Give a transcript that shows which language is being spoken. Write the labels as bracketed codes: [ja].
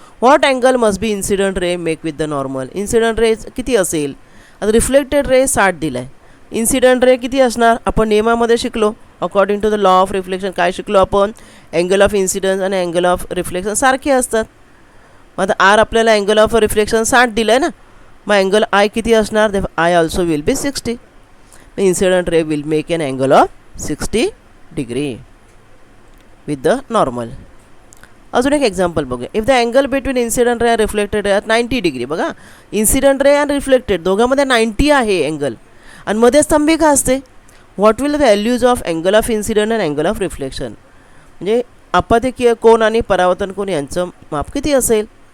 [en] What angle must be incident ray make with the normal. [mr] Incident ray किती असेल, आता reflected ray 60 दिला आहे, इन्सिडंट रे किती असणार, आपण नियमामध्ये शिकलो [en] According to the law of reflection. [mr] काय शिकलो आपण, अँगल ऑफ इन्सिडन्स आणि अँगल ऑफ रिफ्लेक्शन सारखे असतात. मग आता आर आपल्याला अँगल ऑफ रिफ्लेक्शन 60 दिलं आहे ना, मग अँगल आय किती असणार, [en] I also will be 60. Incident ray will make an angle of 60 degree with the normal. [mr] अजून एक एक्झाम्पल बघूया. [en] If the angle between incident ray आणि reflected ray 90 degree. [mr] बघा, इन्सिडंट रे आणि रिफ्लेक्टेड दोघांमध्ये 90 आहे अँगल आणि मध्ये स्तंभिका असते. [en] What will the values of angle of incident and angle of reflection. [mr] म्हणजे आपत्तिकीय कोन आणि परावर्तन कोन यांचं माप किती असेल.